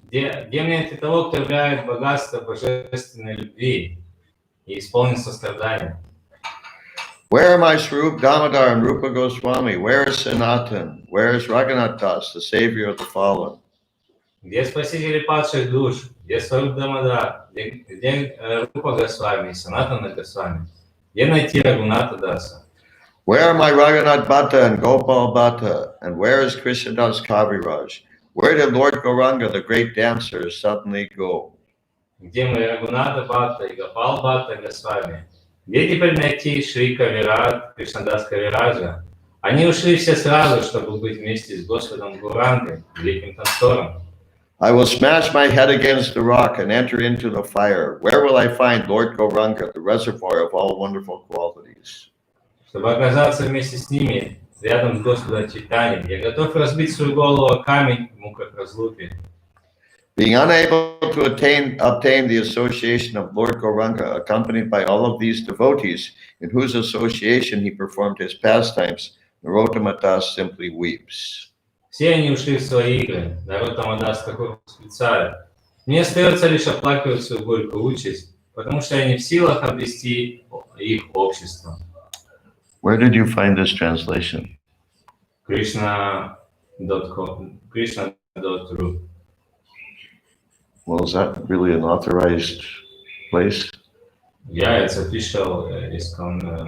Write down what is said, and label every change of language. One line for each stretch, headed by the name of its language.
Russian: Где мне найти того, кто являет богатство божественной любви и исполнен сострадания?
English: Where are my Swarup Damodar and Rupa Goswami? Where is Sanatan? Where is Raghunath Das, the savior of the fallen?
Russian: Где спасители падших душ? Где Сваруб Дамодар? Где Рупа Госвами и Санатана Госвами? Где найти Рагуната Даса?
English: Where are my Raghunath Bhatta and Gopal Bhatta? And where is Krishnadas Kaviraj? Where did Lord Gauranga, the great dancer, suddenly go?
Russian: Где мои Рагуната Бхатта и Гопал Бхатта Госвами? Где теперь найти Шри Кавират, Кришнадас Кавираджа? Они ушли все сразу, чтобы быть вместе с Господом Гурангой, великим танцором.
English: I will smash my head against the rock and enter into the fire. Where will I find Lord Gauranga, the reservoir of all wonderful qualities?
Russian: Чтобы оказаться вместе с ними, рядом с Господом Чайтаньей, я готов разбить свою голову о камень в муках разлуки.
English: Being unable to obtain the association of Lord Gauranga, accompanied by all of these devotees, in whose association he performed his pastimes, Narottama Das simply weeps.
Russian: Все они ушли в свои игры, Нароттама Дас Такур восклицает. Мне остается лишь оплакивать свою горькую участь, потому что я не в силах обрести их общество.
English: Where did you find this translation? Krishna.com. Krishna through. Well, is that really an authorized place? Yeah, it's official ISKCON